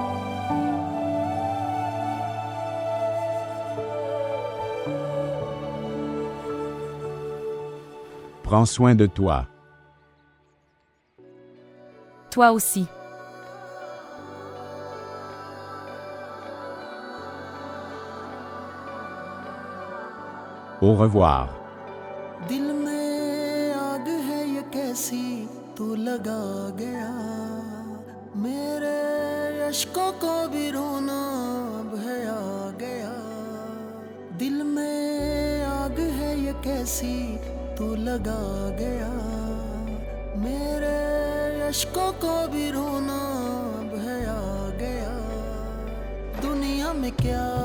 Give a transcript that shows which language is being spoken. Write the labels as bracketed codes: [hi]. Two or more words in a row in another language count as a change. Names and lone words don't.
[fr] Prends soin de toi. Toi aussi. Au revoir. [hi] दिल में आग है ये कैसी तू लगा गया मेरे अश्कों को भी रोना भया गया दिल में आग है ये कैसी तू लगा गया मेरे अश्कों को भी रोना भया गया दुनिया में क्या